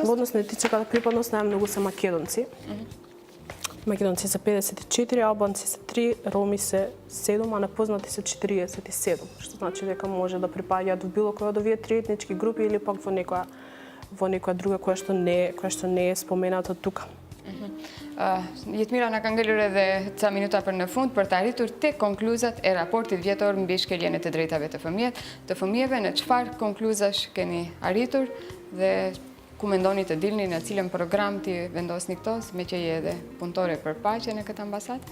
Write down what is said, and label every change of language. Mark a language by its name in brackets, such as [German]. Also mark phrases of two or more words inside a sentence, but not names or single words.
[Macedonian] Во однос на етничката припадност најмногу се македонци. Македонци се 54, албанци се 3, роми се 7, а непознати се 47. Што значи дека може да припаѓаат во било која од овие три етнички групи или пак во некоја друга која што не е спомената тука. [Albanian] Jetmira na ka ngelur edhe ca minuta për në fund për të arritur te konkluzat e raportit vjetor mbi shkeljen e të drejtave të fëmijëve, në çfarë konkluzash keni arritur dhe ku mendoni të dilni në cilën program ti vendosni këto, me që je edhe punëtore për paqe në këtë ambasadë?